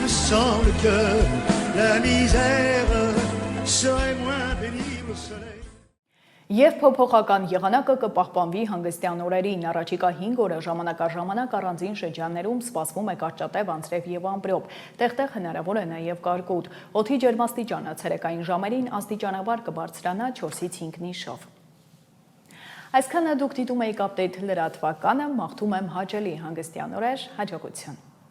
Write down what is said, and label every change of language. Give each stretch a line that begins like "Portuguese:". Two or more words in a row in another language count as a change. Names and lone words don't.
French: sans le cœur, la misère serait moins pénible au soleil.
Armenian: Եվ փոփոխական եղանակը կպահպանվի հանգստյան օրերին։ Առաջիկա 5 օրը ժամանակ առանձին շրջաններում սպասվում է կարճատև անձրև եւ ամպրոպ։ Տեղ-տեղ հնարավոր է նաեւ կարկուտ։ Օդի ջերմաստիճանը ցերեկային ժամերին աստիճանաբար կբարձրանա 4-ից 5 նիշով։ Այսքանը դուք դիտում եք Update լրատվականը, մաղթում եմ հաճելի հանգստյան օրեր, հաջողություն։